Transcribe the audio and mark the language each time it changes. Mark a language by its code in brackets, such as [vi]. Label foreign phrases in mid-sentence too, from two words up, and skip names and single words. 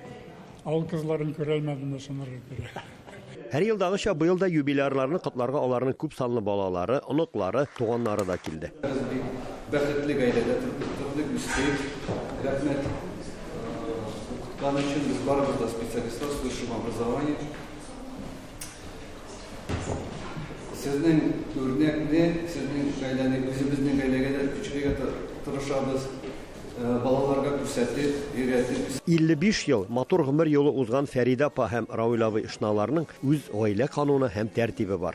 [tt] Авыл кызларын күрә алмадым шуннары. Һәр елдагыча быел да юбилейларны котларга аларның күп санлы балалары, оныклары, туганнары да килде. Бәхетле гаиләдә тордык, үстек, рәхмәт. Канычын без барыбыз да специалистлар [ru] с высшим образованием. [tt] Сезнең үрнәкле, сезнең гаиләне, үзебезнең гаиләгә дә күчерергә тырышабыз. Балаларга күрсәтеп, өйрәтеп. 55 ел матур гомер юлы узган Фәрида апа һәм Равил абый ишналарның үз гаилә кануны һәм тәртибе бар.